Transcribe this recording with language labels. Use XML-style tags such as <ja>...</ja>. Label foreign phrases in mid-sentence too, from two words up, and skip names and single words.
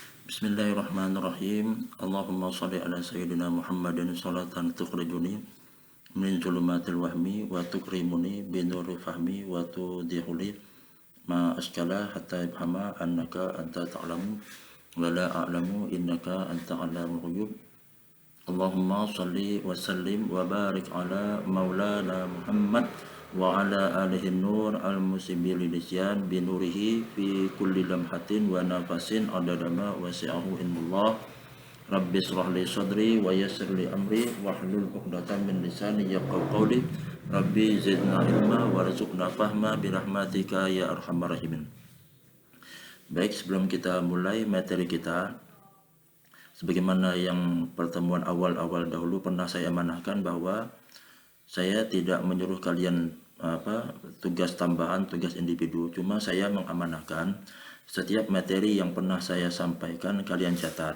<ar>بسم الله الرحمن الرحيم. اللهم صل على سيدنا محمد صلاة تخرجني من ظلمات الوهم وتكرمني بنور الفهم وتوضح لي ما أشكل حتى يفهم أنك أنت تعلم ولا أعلم إنك أنت علام الغيوب. اللهم صل وسلم وبارك على مولانا محمد وعلى آله نور المصيب اللسان بنوره في كل لمحة ونفس عدد ما وسعه علم الله. رب اشرح لي صدري ويسر لي أمري واحلل عقدة من لساني يفقهوا قولي. رب زدنا علما وارزقنا فهما برحمتك يا أرحم الراحمين.</ar> <id>Baik, sebelum kita mulai materi kita, sebagaimana yang pertemuan awal-awal dahulu pernah saya amanahkan bahwa saya tidak menyuruh kalian tugas tambahan, tugas individu, cuma saya mengamanahkan setiap materi yang pernah saya sampaikan kalian catat.</id>